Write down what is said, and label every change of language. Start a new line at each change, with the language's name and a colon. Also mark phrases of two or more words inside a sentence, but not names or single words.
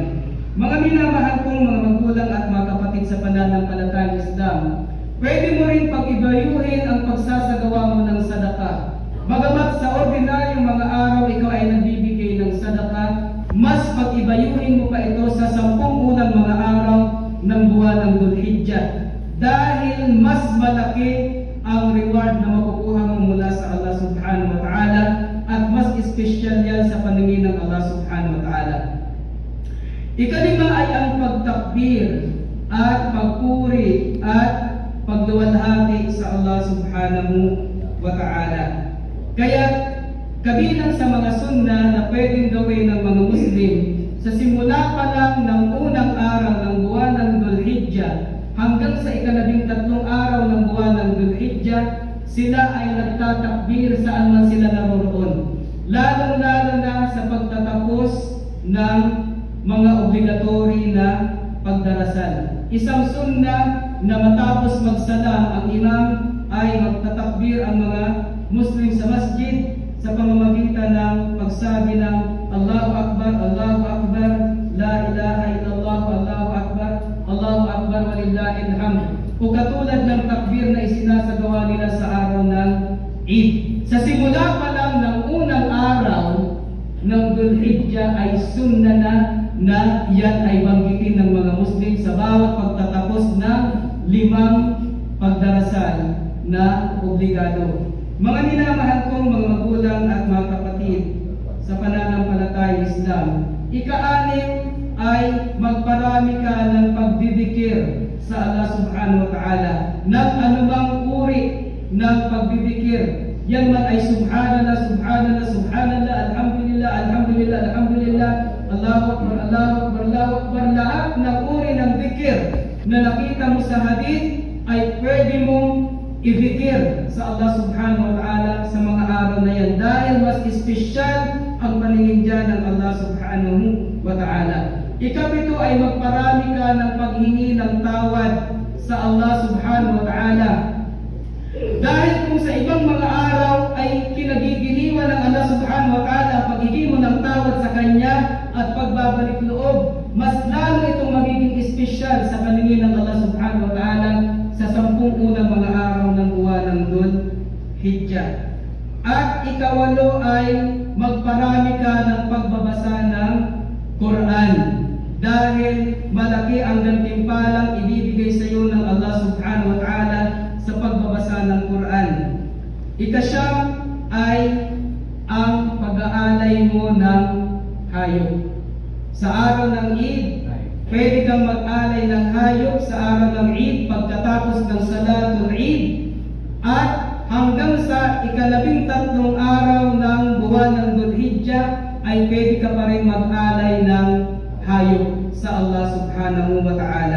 Filipino: Mga minamahal kong mga magulang at mga kapatid sa pananampalatayang Islam, pwede mo rin pag-ibayuhin ang pagsasagawa mo ng sadaka. Bagamat sa ordinaryong mga araw ikaw ay nagbibigay ng sadaka, mas pag-ibayuhin mo pa ito sa 10 unang mga araw ng buwan ng Dhul-Hijjah. Dahil mas malaki ang reward na makukuha mo mula sa Allah
Arabic: سبحانه وتعالى
Filipino: at mas espesyal yan sa paningin ng Allah
Arabic: سبحانه وتعالى.
Filipino: Ikalima ay ang pagtakbir at pagpuri at pagluwalhati sa Allah
Arabic: سبحانه وتعالى.
Filipino: Kaya kabilang sa mga sunna na pwedeng gawin ng mga Muslim sa simula pa lang ng unang araw ng buwan ng Dhul-Hijjah hanggang sa ika-13 araw ng buwan ng Dhul-Hijjah, sila ay nagtatakbir saan man sila naroroon. Lalong-lalo na sa pagtatapos ng mga obligatory na pagdarasal. Isang sunna na matapos magsalam ang imam ay magtatakbir ang mga Muslim sa masjid sa pamamagitan ng pagsabi ng
Arabic: الله أكبر الله أكبر لا إله إلا الله الله أكبر الله أكبر ولله الحمد.
Filipino: O katulad ng takbir na isinasagawa nila sa araw ng Eid. Sa simula pa lang ng unang araw ng Dhul-Hijjah ay sunna na yan ay banggitin ng mga Muslim sa bawat pagtatapos ng 5 pagdarasal na obligado. Mga minamahal kong mga magulang at mga kapatid sa pananampalatayang Islam, ika-6 ay magparami ka ng pagdidikir sa Allah
Arabic: سبحانه وتعالى
Filipino: ng anumang uri ng pagdidikir. Yan man ay
Arabic: سبحان الله سبحان الله سبحان الله الحمد لله الحمد لله الحمد لله الله أكبر الله أكبر الله أكبر.
Filipino: Lahat ng uri ng dikir na nakita mo sa hadith ay pwede mong i-dikir sa Allah
Arabic: سبحانه وتعالى
Filipino: sa mga araw na yan dahil mas espesyal ang paningin dyan ng Allah
Arabic: سبحانه وتعالى.
Filipino: Ika-7 ay magparami ka ng paghingi ng tawad sa Allah
Arabic: سبحانه وتعالى.
Filipino: Dahil kung sa ibang mga araw ay kinagigiliwan ng Allah
Arabic: سبحانه وتعالى
Filipino: paghingi mo ng tawad sa Kanya at pagbabalik loob, mas lalo itong magiging espesyal sa paningin ng Allah
Arabic: سبحانه وتعالى
Filipino: sa 10 unang mga araw ng buwan ng Dhul-Hijjah. At ika-8 ay magparami ka ng pagbabasa ng Quran dahil malaki ang gantimpalang ibibigay sa iyo ng Allah
Arabic: سبحانه وتعالى
Filipino: sa pagbabasa ng Quran. Ika-9 ay ang pag-aalay mo ng hayop. Sa araw ng Eid, pwede kang mag-alay ng hayop sa araw ng Eid pagkatapos ng Salatul Eid at hanggang sa ika-13 araw ng buwan ng Dhul-Hijjah ay pwede ka pa rin mag-alay ng hayop sa Allah
Arabic: سبحانه وتعالى.